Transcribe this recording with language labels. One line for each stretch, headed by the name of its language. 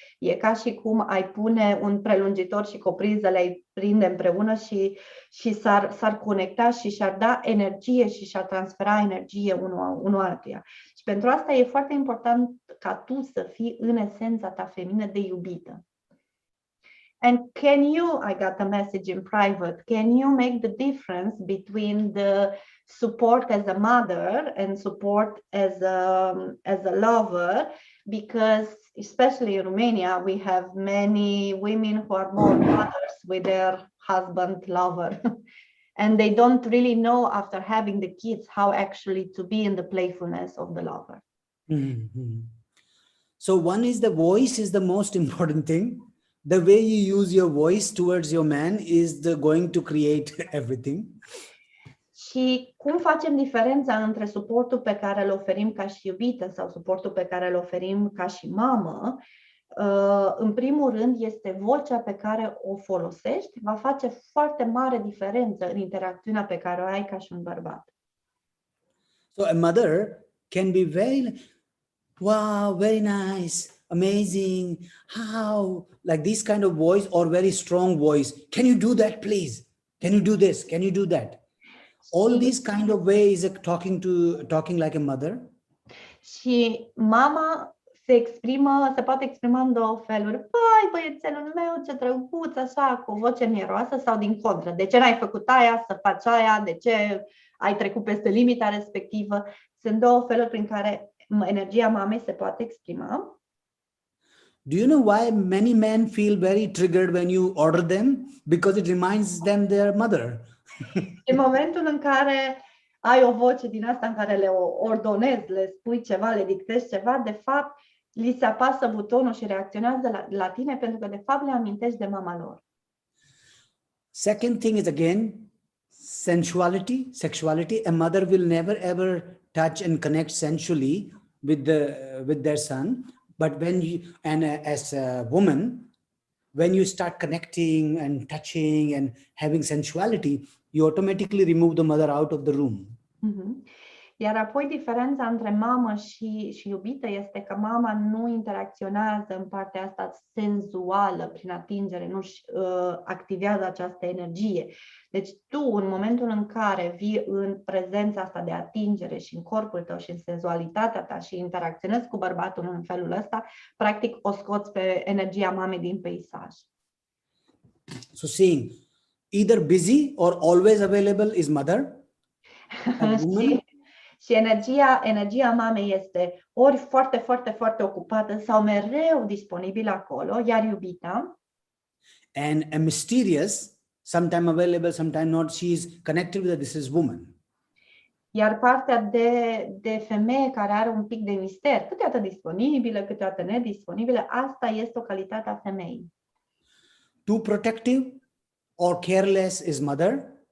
Romanian: E ca și cum ai pune un prelungitor și copriză, le-ai prinde împreună și s-ar conecta și și-ar da energie și și-ar transfera energie unul altuia. Și pentru asta e foarte important ca tu să fii în esența ta feminină de iubită.
English: And I got a message in private, can you make the difference between the support as a mother and support as a lover? Because especially in Romania, we have many women who are more mothers with their husband lover. And they don't really know after having the kids how actually to be in the playfulness of the lover. Mm-hmm. So one is the voice is the most important thing. The way you use your voice towards your man is going to create everything.
Romanian: Și cum facem diferența între suportul pe care îl oferim ca și iubită sau suportul pe care îl oferim ca și mamă? În primul rând, este vocea pe care o folosești, va face foarte mare diferență în interacțiunea pe care o ai ca și un bărbat.
English: So a mother can be very, wow, very nice, amazing, how, like this kind of voice or very strong voice. Can you do that, please? Can you do this? Can you do that? All these kind of ways of talking like a mother.
Romanian: Și mama se poate exprima în două feluri. Păi, băiețelul meu, ce drăguț, așa, cu o voce mieroasă, sau din contră. De ce n-ai făcut aia, să faci aia? De ce ai trecut peste limita respectivă? Sunt două feluri prin care energia mamei se poate exprima.
English: Do you know why many men feel very triggered when you order them? Because it reminds them their mother.
Romanian: În momentul în care ai o voce din asta în care le ordonezi, le spui ceva, le dictezi ceva, de fapt, li se apasă butonul și reacționează la tine pentru că, de fapt, le amintești de mama lor.
English: Second thing is, again, sensuality, sexuality. A mother will never ever touch and connect sensually with their son. But when you, as a woman, when you start connecting and touching and having sensuality, you automatically remove the mother out of the room. Mm-hmm.
Romanian: Iar apoi diferența între mamă și iubită este că mama nu interacționează în partea asta senzuală prin atingere, nu-și activează această energie. Deci tu, în momentul în care vii în prezența asta de atingere și în corpul tău și în senzualitatea ta și interacționezi cu bărbatul în felul ăsta, practic o scoți pe energia mamei din peisaj.
English: So seeing either busy or always available is mother.
Romanian: Și energia mamei este ori foarte, foarte, foarte ocupată sau mereu disponibilă acolo, iar iubita.
English: And a mysterious, sometime available, sometime not, she is connected with this is woman.
Romanian: Iar partea de femeie care are un pic de mister, câteodată disponibilă, câteodată nedisponibilă, asta este o calitate a femeii.
English: Too protective or careless is mother.